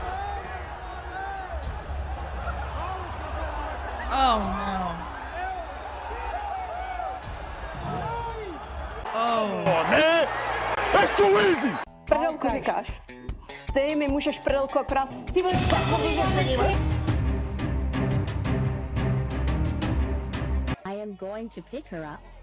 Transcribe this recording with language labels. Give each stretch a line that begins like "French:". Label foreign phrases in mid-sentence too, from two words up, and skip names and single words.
English: Oh no. Oh. Man, that's too easy.
Czech: Prdelku říkáš. Ty mi můžeš prdelku akorát. Ty vole,
English: I am going to pick her up.